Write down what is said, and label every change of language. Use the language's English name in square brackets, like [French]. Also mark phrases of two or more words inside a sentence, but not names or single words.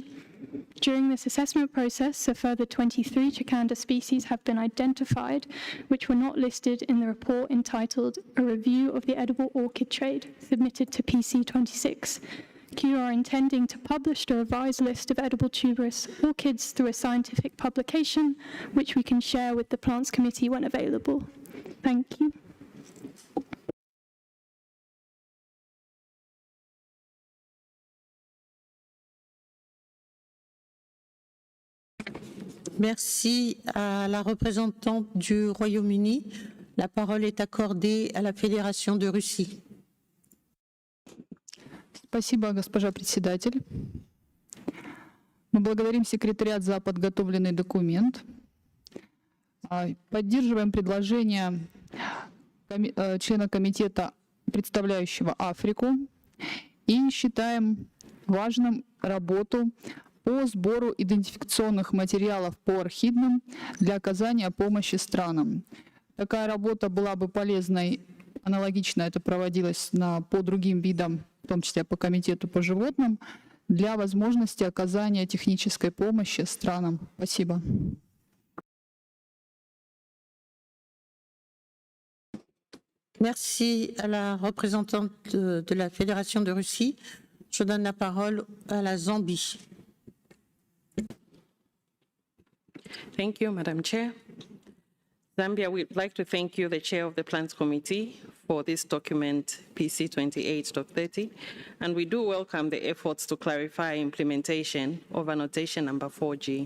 [English] During this assessment process, a further 23 Chikanda species have been identified, which were not listed in the report entitled A Review of the Edible Orchid Trade, submitted to PC26. Kew are intending to publish the revised list of edible tuberous orchids through a scientific publication, which we can share with the Plants Committee when available. Thank you. [French] Merci à la représentante du Royaume-Uni. La parole est accordée à la Fédération de Russie. [Russian] Спасибо, госпожа председатель. Мы благодарим секретариат за подготовленный документ. Поддерживаем предложение члена комитета, представляющего Африку, и считаем важным работу по сбору идентификационных материалов по орхидным для оказания помощи странам. Такая работа была бы полезной, аналогично это проводилось по другим видам, в том числе по комитету по животным, для возможности оказания технической помощи странам. Спасибо. [French] Merci à la représentante de la Fédération de Russie. Je donne la parole à la Zambie. [English] Thank you, Madam Chair. Zambia, we'd like to thank you, the Chair of the Plans Committee, for this document, PC 28.30, and we do welcome the efforts to clarify implementation of annotation number 4G.